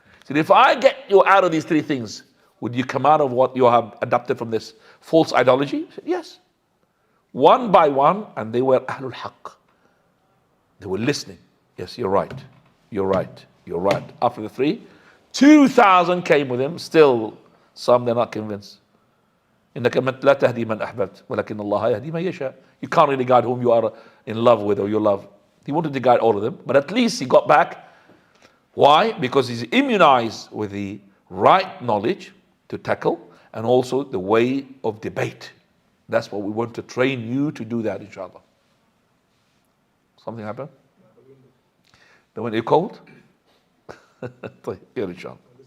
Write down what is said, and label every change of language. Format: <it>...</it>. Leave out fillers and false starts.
<en>He said, if I get you out of these 3 things, would you come out of what you have adopted from this false ideology? He said, yes. One by one, and they were Ahlul Haqq. They were listening. Yes, you're right. You're right. You're right. After the 3, 2,000 came with him. Still, some they're not convinced.</en> <ar>إنك لا تهدي من أحببت ولكن الله يهدي من يشاء.</ar> <en>You can't really guide whom you are in love with or you love. He wanted to guide all of them, but at least he got back. Why? Because he's immunized with the right knowledge to tackle and also the way of debate. That's what we want to train you to do that, inshallah. Something happened? The window cold? طيب, here inshallah.</en>